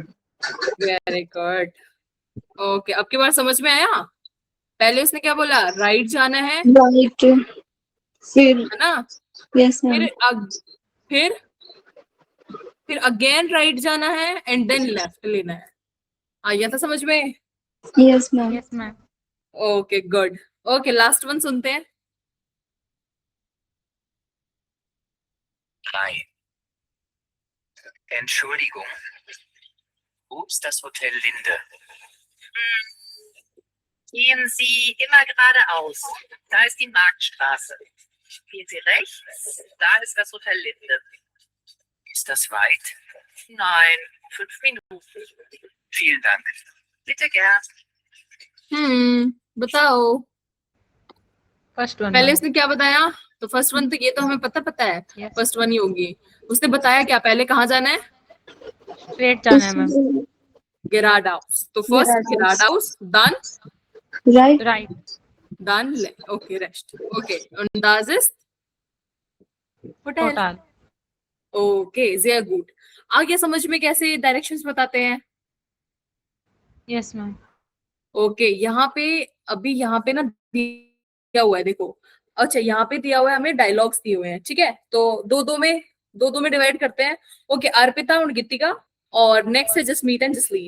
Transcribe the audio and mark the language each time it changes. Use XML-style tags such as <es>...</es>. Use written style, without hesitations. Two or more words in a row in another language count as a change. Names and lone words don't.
<en>very good. okay,</en> <hi>अब की बार समझ में आया? पहले उसने क्या बोला, राइट जाना है राइट, फिर है ना,</hi> <en>यस</en> <hi>फिर</hi> <en>मैम।</en> <hi>फिर अगेन राइट जाना है</hi> <en>and then</en> <hi>लेफ्ट लेना है। आया था समझ में?</hi> <en>yes ma'am. Yes, ma'am. okay good. okay, last one</en> <hi>सुनते हैं।</hi> <de>3. Entschuldigung. Wo ist das Hotel Linde? Gehen Sie immer geradeaus. Da ist die Marktstraße. Gehen Sie rechts, da ist das Hotel Linde. Ist das weit? Nein, 5 Minuten. Vielen Dank. Bitte gern.</de> <hi>बताओ।</hi> <en>First one,</en> <hi>पहले</hi> <en>ma'am.</en> <hi>उसने क्या बताया?</hi> <en>so first one so this so we know is, Yes. first one</en> <hi>ही होगी। उसने बताया क्या, पहले कहाँ जाना है? Straight जाना है, ma'am. गेराडाउस। तो फर्स्ट गेराडाउस,</hi> <de>dann राइट।</de> <en>Right.</en> <de>dann ओके रेस्ट। ओके, und das ist होटल। Total.</de> <hi>ओके,</hi> <de>sehr gut।</de> <hi>आ गया समझ में कैसे डायरेक्शंस बताते हैं?</hi> <en>Yes, ma'am.</en> <hi>ओके, यहाँ पे अभी यहाँ पे ना दिया हुआ है, देखो। अच्छा, यहाँ पे दिया हुआ है, हमें डायलॉग्स दिए हुए हैं, ठीक है? तो दो दो में डिवाइड करते हैं। ओके, अर्पिता और गीतिका, और नेक्स्ट है जसमीत एंड जसलीन।</hi>